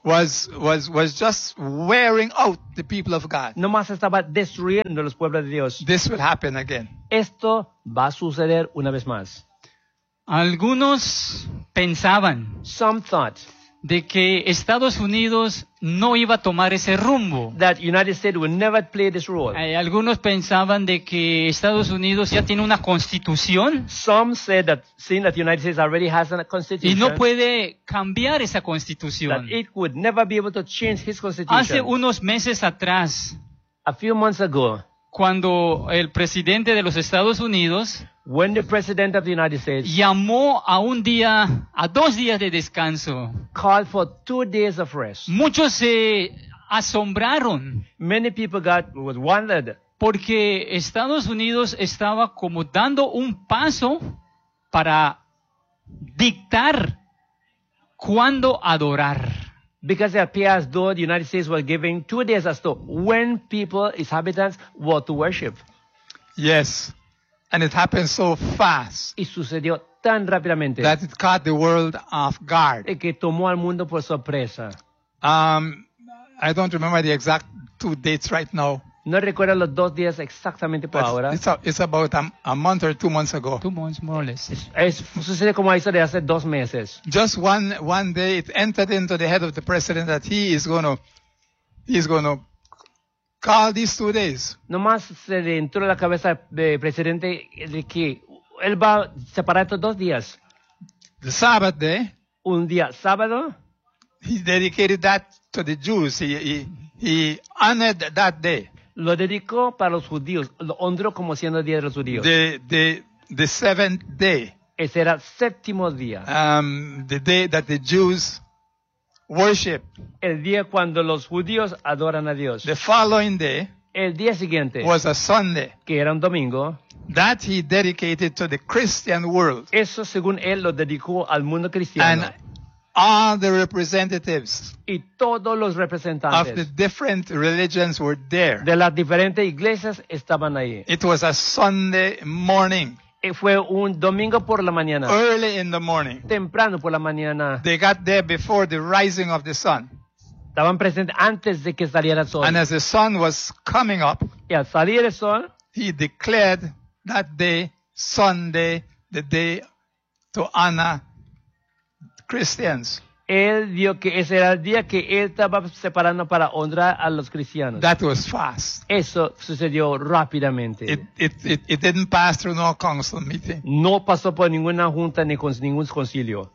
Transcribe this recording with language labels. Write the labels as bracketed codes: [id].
[en] Was just wearing out the people of God. [es] No más estaba destruyendo los pueblos de Dios. [en] This will happen again. [es] Esto va a suceder una vez más. Algunos pensaban. [en] Some thought. [es] De que Estados Unidos no iba a tomar ese rumbo. [en] That United States would never play this role. [es] Algunos pensaban de que Estados Unidos ya tiene una constitución. [en] Some said that seeing that United States already has a constitution. [es] Y no puede cambiar esa constitución. [en] That it would never be able to change his constitution. [es] Hace unos meses atrás, [en] a few months ago, [es] cuando el presidente de los Estados Unidos, [en] when the president of the United States, [es] llamó a un día, a dos días de descanso, [en] called for 2 days of rest. [es] Muchos se asombraron. [en] Many people got wondered. [es] Porque Estados Unidos estaba como dando un paso para dictar cuándo adorar. [en] Because it appears as though the United States was giving 2 days as to when people, its inhabitants, were to worship. Yes. And it happened so fast. [es] Y sucedió tan rápidamente. [en] That it caught the world off guard. [es] Y que tomó al mundo por sorpresa. [en] I don't remember the exact 2 dates right now. [es] No recuerdo los 2 días exactamente por ahora. [en] It's about a month or 2 months ago. 2 months, more or less. [es] Sucede como eso de hace 2 meses. [en] Just one day it entered into the head of the president that he is going to call these 2 days. [es] Nomás se le entró a la cabeza del presidente de que él va a separar estos 2 días. [en] The Sabbath day. [es] Un día sábado. [en] He dedicated that to the Jews. He honored that day. [es] Lo dedicó para los judíos. Lo honró como siendo el día de los judíos. [en] The seventh day. [es] Ese era el séptimo día. [en] The day that the Jews worship. [es] El día cuando los judíos adoran a Dios. [en] The following day. [es] El día siguiente. [en] Was a Sunday. [es] Que era un domingo. [en] That he dedicated to the Christian world. [es] Eso según él lo dedicó al mundo cristiano. [en] And all the representatives. [es] Y todos los representantes. [en] Of the different religions were there. [es] De las diferentes iglesias estaban ahí. [en] It was a Sunday morning. [es] Y fue un domingo por la mañana. [en] Early in the morning. [es] Temprano por la mañana. [en] They got there before the rising of the sun. [es] Estaban presentes antes de que saliera el sol. [en] And as the sun was coming up. [es] Y al salir el sol. [en] He declared that day, Sunday, the day to honor Christians. [es] Él dijo que ese era el día que él estaba separando para honrar a los cristianos. [en] That was fast. [es] Eso sucedió rápidamente. [en] It didn't pass through no council meeting. [es] No pasó por ninguna junta ni con ningún concilio.